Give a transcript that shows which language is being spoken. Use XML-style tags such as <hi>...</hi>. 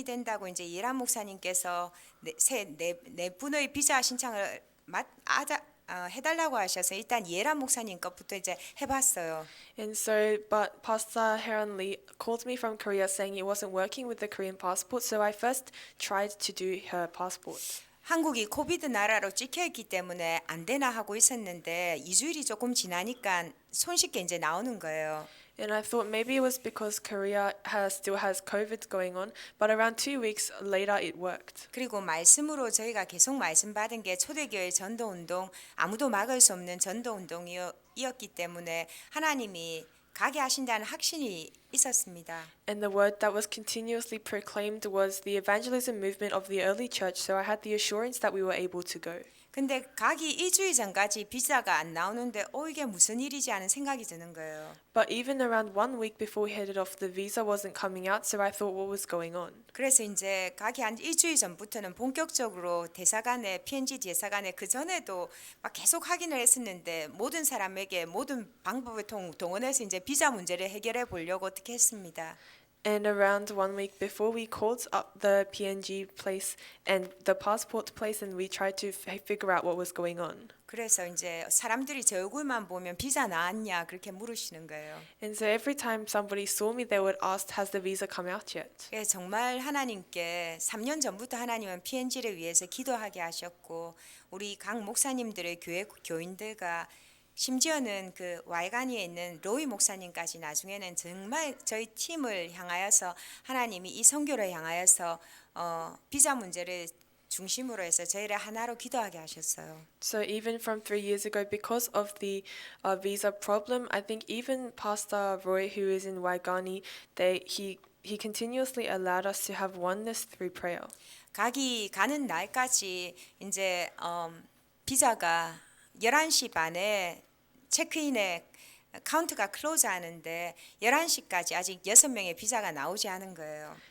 <ko>된다고 이제 예란 목사님께서 네 분의 비자 신청을 해달라고 하셔서 일단 예란 목사님 것부터 이제 해봤어요.</ko> <en>And so, but Pastor Heron Lee called me from Korea saying it wasn't working with the Korean passport, so I first tried to do her passport.</en> <ko>한국이 코비드 나라로 찍혀 있기 때문에 안 되나 하고 있었는데 2주일이 조금 지나니까 손쉽게 이제 나오는 거예요.</ko> <en>And I thought maybe it was because Korea still has COVID going on, but around 2 weeks later it worked.</en> <ko>그리고 말씀으로 저희가 계속 말씀 받은 게 초대교회 전도운동, 아무도 막을 수 없는 전도운동이었기 때문에 하나님이 가게 하신다는 확신이 있었습니다.</ko> <en>And the word that was continuously proclaimed was the evangelism movement of the early church, so I had the assurance that we were able to go.</en> <ko>근데 가기 일주일 전까지 비자가 안 나오는데 이게 무슨 일이지 하는 생각이 드는 거예요.</ko> <en>But even around 1 week before we headed off, the visa wasn't coming out, so I thought what was going on.</en> <ko>그래서 이제 가기 한 일주일 전부터는 본격적으로 대사관에 PNG 대사관에 그 전에도 막 계속 확인을 했었는데 모든 사람에게 모든 방법을 동원해서 이제 비자 문제를 해결해 보려고 어떻게 했습니다.</ko> <en>And around 1 week before, we called up the PNG place and the passport place, and we tried to figure out what was going on.</en> <ko>그래서 이제 사람들이 제 얼굴만 보면 비자 나왔냐 그렇게 물으시는 거예요.</ko> <en>And so every time somebody saw me, they would ask, "Has the visa come out yet?"</en> <ko>그래서 정말 하나님께 3년 전부터 하나님은 PNG를 위해서 기도하게 하셨고 우리 각 목사님들의 교회 교인들과 심지어는 그 와이가니에 있는 로이 목사님까지 나중에는 정말 저희 팀을 향하여서 하나님이 이 선교를 향하여서 비자 문제를 중심으로 해서 저희를 하나로 기도하게 하셨어요.</ko> <en>So even from 3 years ago, because of the visa problem, I think even Pastor Roy, who is in Waigani, he continuously allowed us to have oneness through prayer.</en> <ko>가는 날까지 이제 비자가 11시 반에 체크인에 카운트가 클로즈 하는데 11시까지 아직 6명의 비자가 나오지 않은 거예요.</ko>